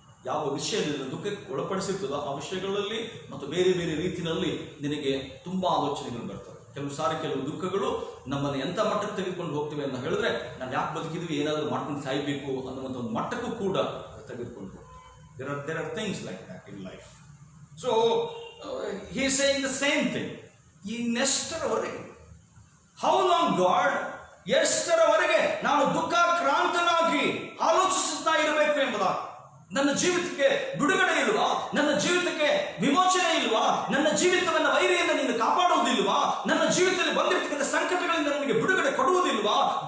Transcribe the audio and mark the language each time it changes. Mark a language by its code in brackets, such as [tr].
[kn] ಯಾವ ವಿಷಯದಿಂದ ದುಃಖಕ್ಕೆ ಒಳಪಡಿಸಿರ್ತದೋ ಆ ವಿಷಯಗಳಲ್ಲಿ ಮತ್ತು ಬೇರೆ ಬೇರೆ ರೀತಿಯಲ್ಲಿ ನಿನಗೆ ತುಂಬಾ ಆಲೋಚನೆಗಳು ಬರ್ತವೆ. ಕೆಲವು ದುಃಖಗಳು ನಮ್ಮನ್ನು ಎಂಥ ಮಟ್ಟಕ್ಕೆ ತೆಗೆದುಕೊಂಡು ಹೋಗ್ತವೆ ಅಂತ ಹೇಳಿದ್ರೆ, ನಾನು ಯಾಕೆ ಬದುಕಿದ್ವಿ, ಏನಾದರೂ ಮಾಡ್ಕೊಂಡು ಸಾಯ್ಬೇಕು ಅನ್ನುವಂಥ ಒಂದು ಮಟ್ಟಕ್ಕೂ ಕೂಡ ತೆಗೆದುಕೊಂಡು ಹೋಗ್ತವೆ. [en] there are things like that in life. So he is saying the same thing. [kn] ಇನ್ನೆಷ್ಟರವರೆಗೆ, [en] how long God, [kn] ಎಷ್ಟರವರೆಗೆ ನಾನು ದುಃಖಾಕ್ರಾಂತನಾಗಿ ಆಲೋಚಿಸುತ್ತಾ ಇರಬೇಕು ಎಂಬುದ. ನನ್ನ ಜೀವಿತಕ್ಕೆ ಬಿಡುಗಡೆ ಇಲ್ವಾ? ನನ್ನ ಜೀವಿತಕ್ಕೆ ವಿಮೋಚನೆ ಇಲ್ವಾ? ನನ್ನ ಜೀವಿತವನ್ನು ವೈರಿಯಿಂದ ನೀನು ಕಾಪಾಡುವುದಿಲ್ವಾ? ನನ್ನ ಜೀವಿತದಲ್ಲಿ ಬಂದಿರ್ತಕ್ಕಂಥ ಸಂಕಟಗಳಿಂದ ನನಗೆ ಬಿಡುಗಡೆ ಕೊಡುವುದಿಲ್ವಾ?